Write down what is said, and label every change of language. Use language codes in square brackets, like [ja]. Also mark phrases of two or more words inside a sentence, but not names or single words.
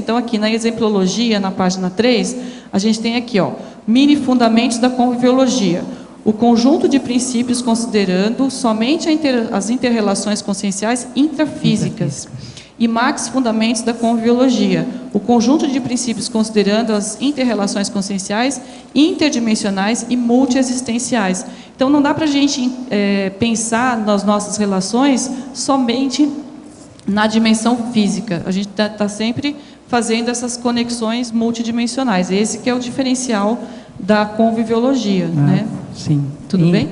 [pt] Então, aqui na exemplologia, na página 3, a gente tem aqui, ó, mini fundamentos da conviviologia. O conjunto de princípios considerando somente as interrelações conscienciais intrafísicas. E max fundamentos da conviviologia. O conjunto de princípios considerando as interrelações conscienciais interdimensionais e multiexistenciais. Então, não dá para a gente pensar nas nossas relações somente na dimensão física. A gente está sempre fazendo essas conexões multidimensionais. Esse que é o diferencial da conviviologia, né? Sim. Tudo bem?